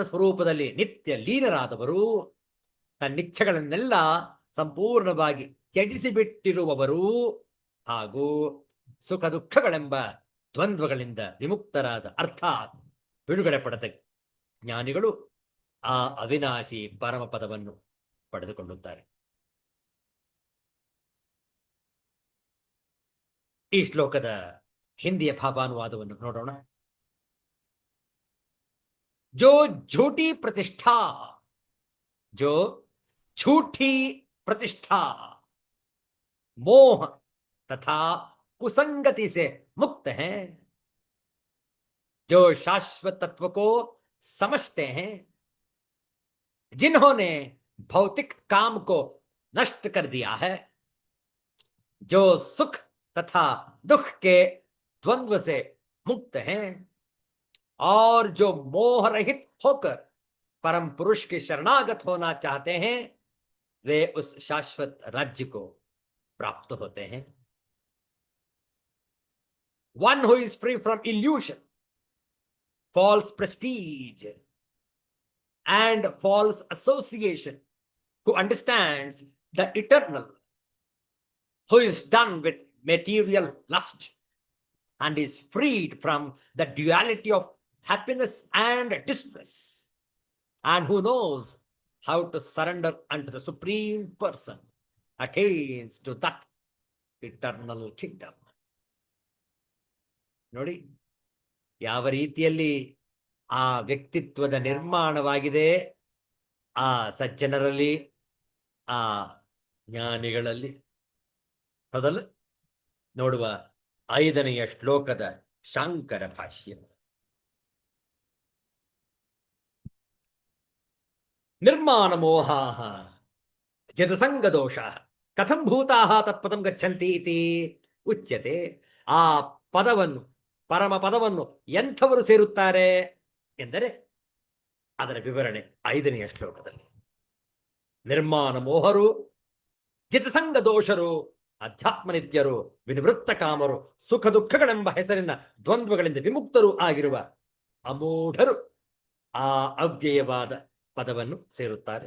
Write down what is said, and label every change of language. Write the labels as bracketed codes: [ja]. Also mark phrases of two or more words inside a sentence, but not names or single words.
[kn] ಸ್ವರೂಪದಲ್ಲಿ ನಿತ್ಯ ಲೀನರಾದವರು, ತನ್ನಿಚ್ಛೆಗಳನ್ನೆಲ್ಲ ಸಂಪೂರ್ಣವಾಗಿ ತ್ಯಜಿಸಿಬಿಟ್ಟಿರುವವರು, ಹಾಗೂ ಸುಖ ದುಃಖಗಳೆಂಬ ದ್ವಂದ್ವಗಳಿಂದ ವಿಮುಕ್ತರಾದ ಅರ್ಥಾತ್ ಬಿಡುಗಡೆ ಪಡೆದ ಜ್ಞಾನಿಗಳು ಆ ಅವಿನಾಶಿ ಪರಮ ಪದವನ್ನು ಪಡೆದುಕೊಳ್ಳುತ್ತಾರೆ. ಈ ಶ್ಲೋಕದ ಹಿಂದಿಯ ಭಾವಾನುವಾದವನ್ನು ನೋಡೋಣ. [hi] जो झूठी प्रतिष्ठा, जो झूठी प्रतिष्ठा मोह तथा कुसंगति से मुक्त हैं, जो शाश्वत तत्व को समझते हैं, जिन्होंने भौतिक काम को नष्ट कर दिया है, जो सुख तथा दुख के द्वंद्व से मुक्त हैं और जो मोह रहित होकर परम पुरुष के शरणागत होना चाहते हैं, वे उस शाश्वत राज्य को प्राप्त होते हैं. [en] One who is free from illusion, false prestige, and false association, who understands the eternal, who is done with material lust, and is freed from the duality of happiness and distress, and who knows how to surrender unto the Supreme Person, attains to that eternal kingdom. [kn] ನೋಡಿ, ಯಾವ ರೀತಿಯಲ್ಲಿ ಆ ವ್ಯಕ್ತಿತ್ವದ ನಿರ್ಮಾಣವಾಗಿದೆ ಆ ಸಜ್ಜನರಲ್ಲಿ, ಆ ಜ್ಞಾನಿಗಳಲ್ಲಿ. ಹೌದಲ್ಲ? ನೋಡುವ 5ನೆಯ ಶ್ಲೋಕದ ಶಾಂಕರ ಭಾಷ್ಯ. [sa] ನಿರ್ಮಾಣ ಮೋಹಾ ಜತಸಂಗ ದೋಷ ಕಥಂ ಭೂತಾ ತತ್ಪದಂ ಗಚ್ಚಂತಿ ಇತಿ ಉಚ್ಯತೆ. [kn] ಆ ಪದವನ್ನು, ಪರಮ ಪದವನ್ನು ಎಂಥವರು ಸೇರುತ್ತಾರೆ ಎಂದರೆ ಅದರ ವಿವರಣೆ 5ನೆಯ ಶ್ಲೋಕದಲ್ಲಿ. ನಿರ್ಮಾಣ ಮೋಹರು, ಜಿತಸಂಗ ದೋಷರು, ಅಧ್ಯಾತ್ಮನಿತ್ಯರು, ವಿನಿವೃತ್ತ ಕಾಮರು, ಸುಖ ದುಃಖಗಳೆಂಬ ಹೆಸರಿನ ದ್ವಂದ್ವಗಳಿಂದ ವಿಮುಕ್ತರು ಆಗಿರುವ ಅಮೂಢರು ಆ ಅವ್ಯಯವಾದ ಪದವನ್ನು ಸೇರುತ್ತಾರೆ.